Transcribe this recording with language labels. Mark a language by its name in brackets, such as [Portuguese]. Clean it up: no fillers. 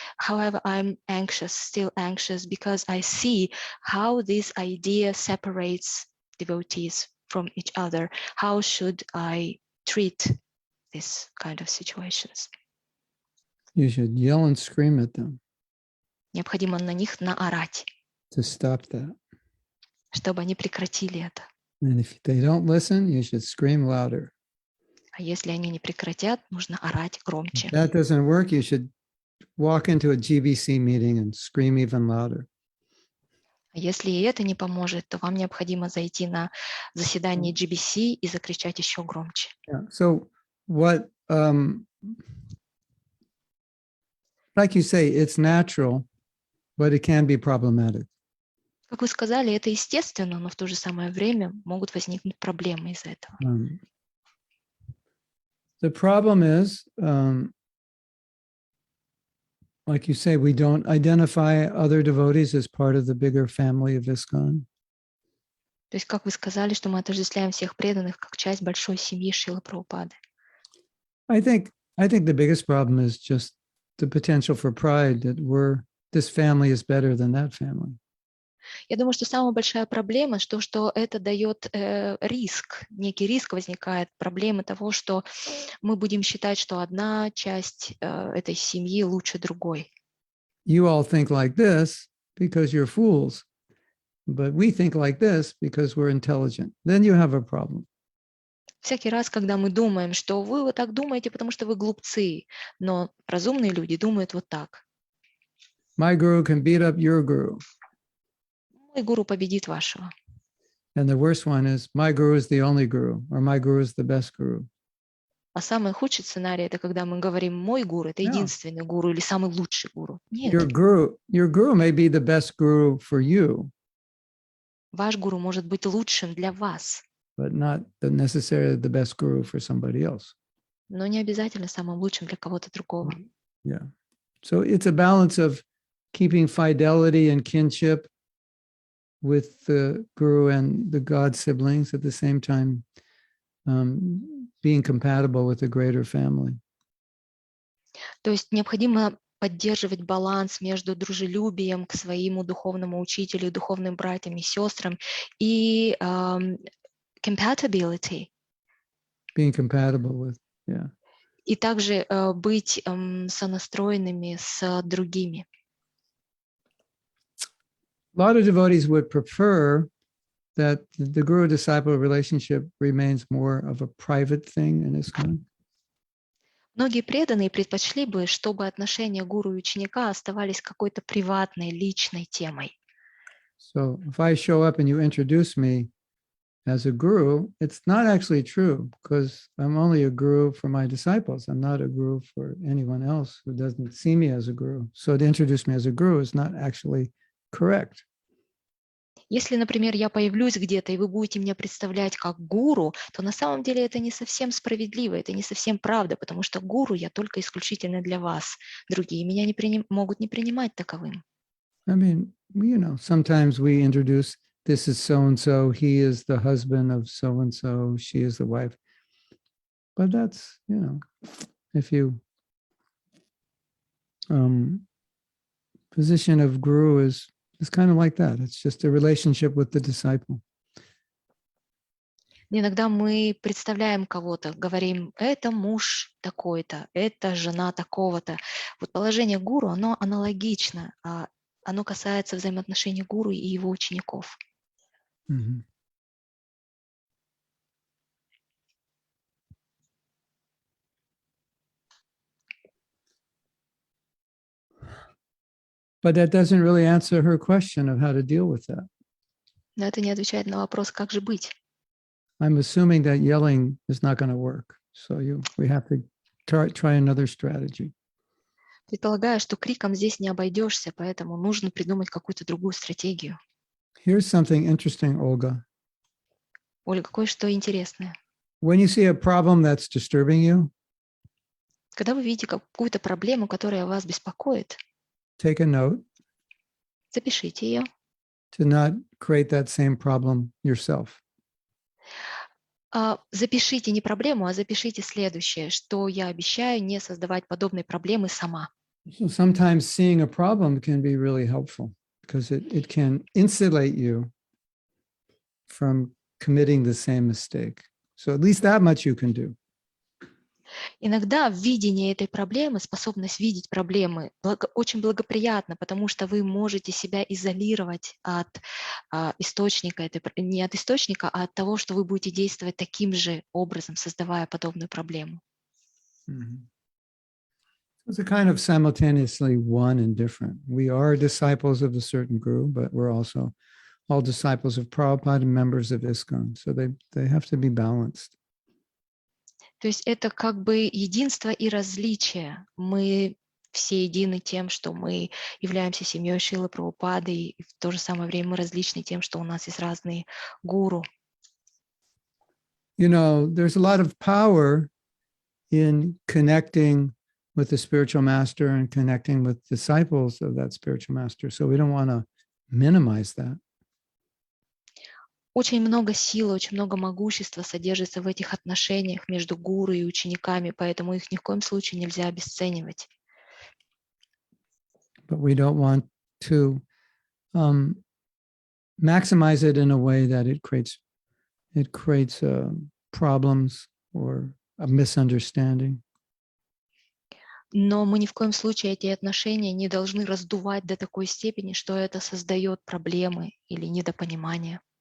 [English] However, I'm still anxious, because I see how this idea separates devotees from each other. How should I treat this kind of situations? You should yell and scream at them [Russian] Необходимо на них наорать, [English] to stop that. [Russian] чтобы они прекратили это. [English] And if they don't listen, you should scream louder. [Russian] А если они не прекратят, нужно орать громче. [English] If that doesn't work, you should walk into a GBC meeting and scream even louder. [Russian] А если и это не поможет, то вам необходимо зайти на заседание GBC и закричать еще громче. [English] Yeah. So what, like you say, it's natural, but it can be problematic. [Russian] Как вы сказали, это естественно, но в то же самое время могут возникнуть проблемы из-за этого. [English] The problem is, like you say, we don't identify other devotees as part of the bigger family of Iskcon. [Russian] То есть, как вы сказали, что мы отождествляем всех преданных как часть большой семьи Шрилы Прабхупады. [English] I think the biggest problem is just the potential for pride that this family is better than that family. [Russian] Я думаю, что самая большая проблема, что это дает риск, некий риск возникает, проблемы того, что мы будем считать, что одна часть этой семьи лучше другой. [English] You all think like this because you're fools, but we think like this because we're intelligent. Then you have a problem. [Russian] Всякий раз, когда мы думаем, что вы вот так думаете, потому что вы глупцы, но разумные люди думают вот так. [English] My guru can beat up your guru. [Russian] Мой гуру победит вашего. [English] And the worst one is my guru is the only guru, or my guru is the best guru. [Russian] А самый худший сценарий – это когда мы говорим «мой гуру» – это единственный гуру или самый лучший гуру. Нет. [English] Your guru may be the best guru for you. [Russian] Ваш гуру может быть лучшим для вас. [English] But not necessarily the best guru for somebody else. [Russian] Но не обязательно самым лучшим для кого-то другого. [English] Yeah. So it's a balance of keeping fidelity and kinship with the guru and the God siblings at the same time, being compatible with the greater family. [Russian] То есть необходимо поддерживать баланс между дружелюбием к своему духовному учителю, духовным братьям и сестрам и compatibility. [English] Being compatible with, yeah. [Russian] И также быть сонастроенными с другими. [English] A lot of devotees would prefer that the guru-disciple relationship remains more of a private thing in Iskcon. [Russian] Многие преданные предпочли бы, чтобы отношения гуру и ученика оставались какой-то приватной, личной темой. [English] So if I show up and you introduce me, as a guru, it's not actually true because I'm only a guru for my disciples. I'm not a guru for anyone else who doesn't see me as a guru. So to introduce me as a guru is not actually correct. [Russian] Если, например, я появлюсь где-то, и вы будете меня представлять как гуру, то на самом деле это не совсем справедливо, это не совсем правда, потому что гуру я только исключительно для вас. Другие меня могут не принимать таковым. [English] I mean, sometimes we introduce, this is so-and-so, he is the husband of so-and-so, she is the wife. But that's, if you, position of guru is kind of like that. It's just a relationship with the disciple. [Russian] Иногда мы представляем кого-то, говорим, это муж такой-то, это жена такого-то. Вот положение гуру, оно аналогично, оно касается взаимоотношений гуру и его учеников. Mm-hmm. [English] But that doesn't really answer her question of how to deal with that. [Russian] Но это не отвечает на вопрос, как же быть. [English] I'm assuming that yelling is not going to work. So we have to try another strategy. [Russian] Предполагаю, что криком здесь не обойдешься, поэтому нужно придумать какую-то другую стратегию. [English] Here's something interesting, Olga. [Russian] Ольга, кое-что интересное. [English] When you see a problem that's disturbing you, [Russian] когда вы видите какую-то проблему, которая вас беспокоит, [English] take a note. [Russian] Запишите ее. [English] To not create that same problem yourself. [Russian] Запишите не проблему, а запишите следующее, что я обещаю не создавать подобные проблемы сама. [English] So sometimes seeing a problem can be really helpful because it can insulate you from committing the same mistake. So at least that much you can do. [Russian] Иногда видение этой проблемы, способность видеть проблемы очень благоприятно, потому что вы можете себя изолировать от источника, не от источника, а от того, что вы будете действовать таким же образом, создавая подобную проблему. Mm-hmm. [English] It's a kind of simultaneously one and different. We are disciples of a certain guru, but we're also all disciples of Prabhupada and members of Iskcon. So they have to be balanced. [Russian] То есть это как бы единство и различие. Мы все едины тем, что мы являемся семьей Шрилы Прабхупады, и в то же самое время мы различны тем, что у нас есть разные гуру. [English] There's a lot of power in connecting with the spiritual master and connecting with disciples of that spiritual master. So we don't want to minimize that. [Russian] Очень много силы, очень много могущества содержится в этих отношениях между гуру и учениками, поэтому их ни в коем случае нельзя обесценивать. [English] But we don't want to maximize it in a way that it creates problems or a misunderstanding. [Russian] Но мы ни в коем случае эти отношения не должны раздувать до такой степени, что это создает проблемы или недопонимание.